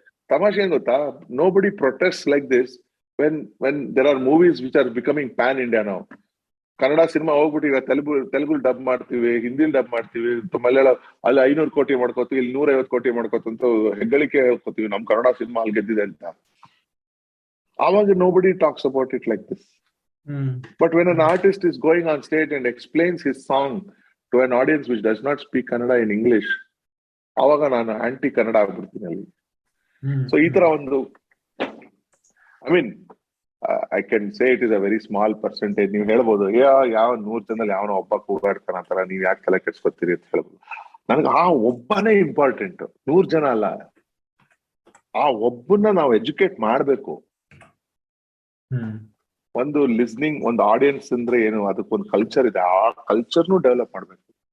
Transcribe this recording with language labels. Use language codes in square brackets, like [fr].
[kn] ತಮಾಷೆ ಏನ್ ಗೊತ್ತಾ, [en] Nobody protest like this when there are movies which are becoming pan India. [kn] ನಾವು Kannada cinema ಹೋಗ್ಬಿಟ್ಟು ಈಗ ತೆಲುಗು ಡಬ್ ಮಾಡ್ತೀವಿ, ಹಿಂದಿಲ್ ಡಬ್ ಮಾಡ್ತೀವಿ, ಮಲಯಾಳಂ ಅಲ್ಲಿ 500 ಕೋಟಿ ಮಾಡ್ಕೋತೀವಿ, ಇಲ್ಲಿ 150 ಕೋಟಿ ಮಾಡ್ಕೋತಂತ ಹೆಗ್ಗಳಿಕೆ ಹೇಳ್ಕೋತೀವಿ ನಮ್ ಕನ್ನಡ ಸಿನಿಮಾ ಅಲ್ಲಿ ಗೆದ್ದಿದೆ ಅಂತ. [en] ಆವಾಗ nobody talks about it like this. But when an artist is going on stage and explains his song to an audience which does not speak Kannada in English, [kn] awaga nanu anti Kannada agbiಡ್ತೀನಿ ಅಲ್ಲಿ. [en] So [kn] ಈ ತರ ಒಂದು, [en] I mean, I can say it is a very small percentage. [kn] ನೀವು ಹೇಳ್ಬೋದು ಯಾವ 100 ಜನದಲ್ಲಿ ಯಾವನೋ ಒಬ್ಬ ಕೂಗಾಡ್ತಾನ ಅಂತಾರ, ನೀವ್ ಯಾಕೆ ತಲೆ ಕೆಡ್ಸ್ಕೊತೀರಿ ಅಂತ ಹೇಳ್ಬೋದು. ನನಗೆ ಆ ಒಬ್ಬನೇ ಇಂಪಾರ್ಟೆಂಟ್, 100 ಜನ ಅಲ್ಲ. ಆ ಒಬ್ಬನ್ನ ನಾವು ಎಜುಕೇಟ್ ಮಾಡ್ಬೇಕು. ಒಂದು ಲಿಸ್ನಿಂಗ್, ಒಂದು ಆಡಿಯನ್ಸ್ ಅಂದ್ರೆ ಏನು, ಅದಕ್ಕೊಂದು ಕಲ್ಚರ್ ಇದೆ, ಆ ಕಲ್ಚರ್ನು ಡೆವಲಪ್ ಮಾಡ್ಬೇಕು.